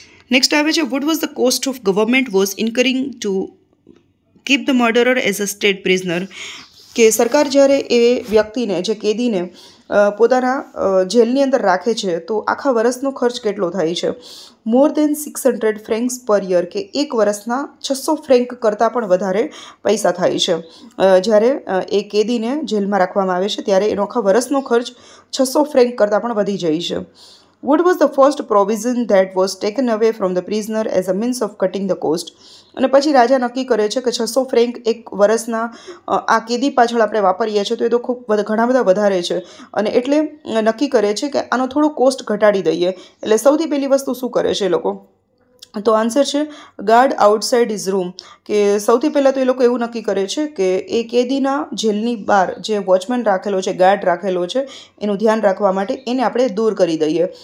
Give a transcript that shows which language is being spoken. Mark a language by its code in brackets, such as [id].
[gu] Next આવે છે [en] what was the cost of government was incurring to keep the murderer as a state prisoner, [gu] કે સરકાર જ્યારે એ વ્યક્તિને જે કેદીને પોતાના જેલની અંદર રાખે છે તો આખા વર્ષનો ખર્ચ કેટલો થાય છે? [en] more than 600 francs per year, [gu] કે એક વર્ષના 600 ફ્રેન્ક કરતાં પણ વધારે પૈસા થાય છે. જ્યારે એ કેદીને જેલમાં રાખવામાં આવે છે ત્યારે એનો આખા વર્ષનો ખર્ચ 600 ફ્રેન્ક કરતાં પણ વધી જાય છે. [en] What was the first provision that was taken away from the prisoner as a means of cutting the cost? [gu] અને પછી રાજા નક્કી કરે છે કે 600 ફ્રેન્ક એક વર્ષના આ કેદી પાછળ આપણે વાપરીએ છીએ તો એ તો ખૂબ ઘણા બધા વધારે છે, અને એટલે નક્કી કરે છે કે આનો થોડો કોસ્ટ ઘટાડી દઈએ. એટલે સૌથી પહેલી વસ્તુ શું કરે છે એ લોકો? તો આન્સર છે [en] guard outside is room, [gu] કે સૌથી પહેલાં તો એ લોકો એવું નક્કી કરે છે કે એ કેદીના જેલની બહાર જે વોચમેન રાખેલો છે, ગાર્ડ રાખેલો છે, એનું ધ્યાન રાખવા માટે એને આપણે દૂર કરી દઈએ.